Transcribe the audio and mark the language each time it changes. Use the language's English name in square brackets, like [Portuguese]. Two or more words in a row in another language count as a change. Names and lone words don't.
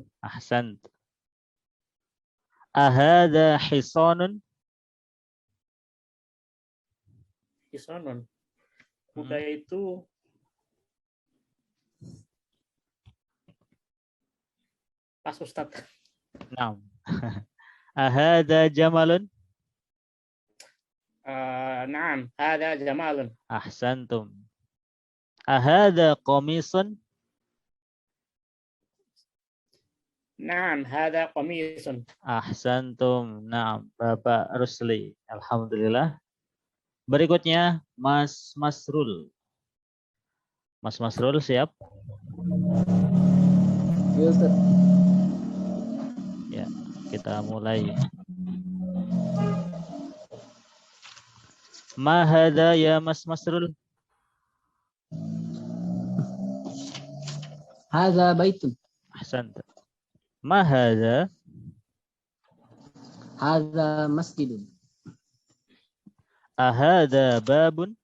[Arabic] أحسنت. أهذا حصانٌ? Hisanun. [Indonesian] Budaya itu pas Ustaz. [Arabic] نعم. أهذا جملٌ? نعم، هذا جملٌ. أحسنتم. أهذا قميصٌ? نعم، هذا قميصٌ. أحسنتم. نعم, [Indonesian] Bapak Rusli. Alhamdulillah. Berikutnya Mas Masrul. Mas Masrul siap? Ya, Ustaz. Ya, kita mulai. [Arabic] ما هذا يا Mas Masrul? هذا بيتٌ. أحسنتَ. ما هذا? هذا مسجدٌ. أهذا بابٌ?